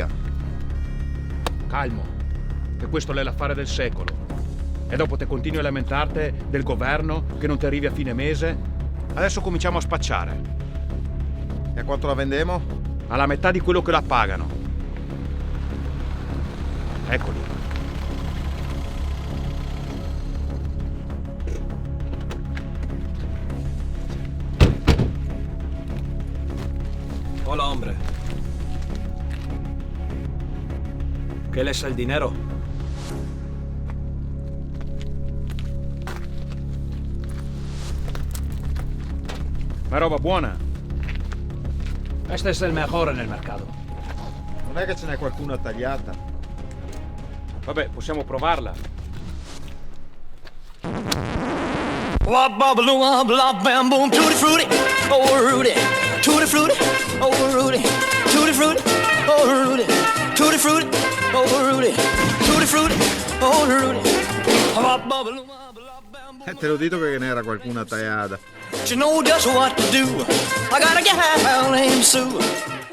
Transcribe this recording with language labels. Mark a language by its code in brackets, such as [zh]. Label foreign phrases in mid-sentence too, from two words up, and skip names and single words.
[it] Calmo, che questo è l'affare del secolo. E dopo te continui a lamentarti del governo che non ti arrivi a fine mese. Adesso cominciamo a spacciare. E a quanto la vendiamo? Alla metà di quello che la pagano. Eccoli. [es] Hola, hombre. ¿Qué les el dinero? [it] Ma roba buona. [es] Este es el mejor en el mercado. [it] Non è che ce n'è qualcuna tagliata? Vabbè, possiamo provarla. [en] Wop bubble wop lop bam boom tutti frutti, oh Rudy, tutti frutti, oh Rudy, tutti frutti, oh Rudy, tutti frutti, oh Rudy, tutti frutti, oh Rudy. Wop bubble wop lop bam boom. [it] Te l'ho detto che ne era qualcuna tagliata. [en] You know just what to do. I gotta get down and Sue.